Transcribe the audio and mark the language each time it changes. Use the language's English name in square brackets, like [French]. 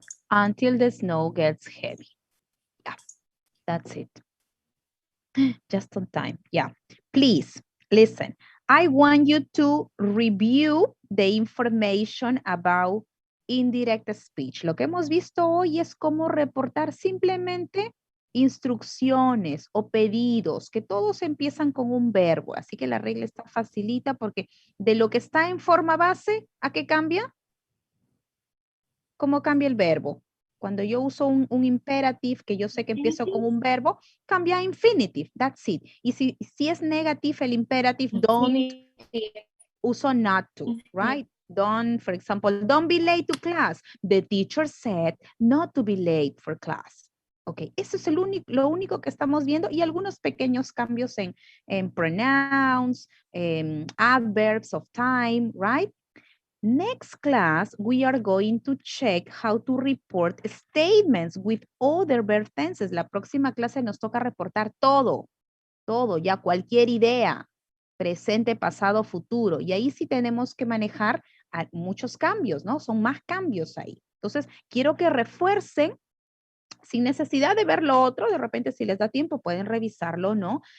[English] Until the snow gets heavy. Yeah, that's it. Just on time. Yeah. Please listen. I want you to review the information about indirect speech. [Spanish] Lo que hemos visto hoy es cómo reportar simplemente instrucciones o pedidos, que todos empiezan con un verbo. Así que la regla está facilita porque de lo que está en forma base, ¿a qué cambia? ¿Cómo cambia el verbo? Cuando yo uso un imperative, que yo sé que empiezo con un verbo, cambia a infinitive, [English] that's it. [Spanish] Y si es negative el imperative, don't, uso [English] not to, right? Don't, for example, don't be late to class. The teacher said not to be late for class. [Spanish] Ok, eso es lo único que estamos viendo y algunos pequeños cambios en pronouns, [English] adverbs of time, right? Next class, we are going to check how to report statements with other verb tenses. [Spanish] La próxima clase nos toca reportar todo, ya cualquier idea, presente, pasado, futuro. Y ahí sí tenemos que manejar muchos cambios, ¿no? Son más cambios ahí. Entonces, quiero que refuercen sin necesidad de ver lo otro, de repente si les da tiempo pueden revisarlo, ¿no?